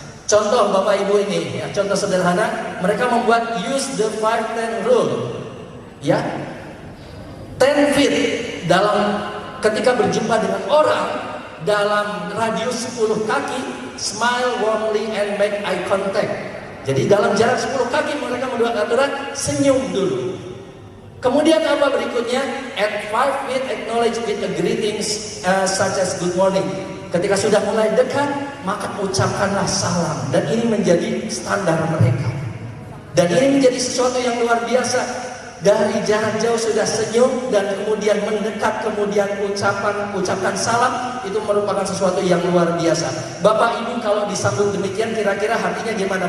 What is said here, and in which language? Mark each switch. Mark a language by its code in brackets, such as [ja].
[id] Contoh Bapak Ibu ini, ya, contoh sederhana, mereka membuat [en] use the 5-10 rule, [id] ya, [en] 10 feet [id] dalam ketika berjumpa dengan orang dalam radius 10 kaki, [en] smile warmly and make eye contact. [id] Jadi dalam jarak 10 kaki mereka membuat aturan senyum dulu. Kemudian apa berikutnya? [en] At 5 feet acknowledge with a greetings such as good morning. [id] Ketika sudah mulai dekat, maka ucapkanlah salam. Dan ini menjadi standar mereka. Dan ini menjadi sesuatu yang luar biasa. Dari jarak jauh sudah senyum, dan kemudian mendekat, kemudian ucapkan salam. Itu merupakan sesuatu yang luar biasa. Bapak Ibu kalau disambut demikian, kira-kira hatinya gimana?